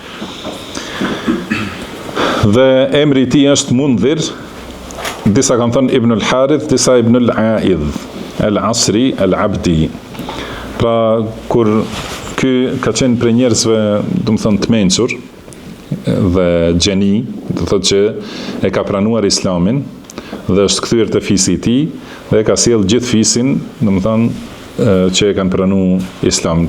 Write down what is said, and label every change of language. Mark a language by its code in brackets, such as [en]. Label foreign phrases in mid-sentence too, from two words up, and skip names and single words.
[sq] Dhe emri i tij është Mundhir. Disa kanë thënë Ibn al-Harith, disa Ibn al-Aidh, al-Asri, al-Abdi. Pra kur ky ka qenë për njerëzve, do të thonë, të mençur dhe gjeni, do thotë që e ka pranuar Islamin dhe është kthyer te fisi i tij dhe ka sjell gjithë fisin, do të thonë që e kanë pranuar Islamin.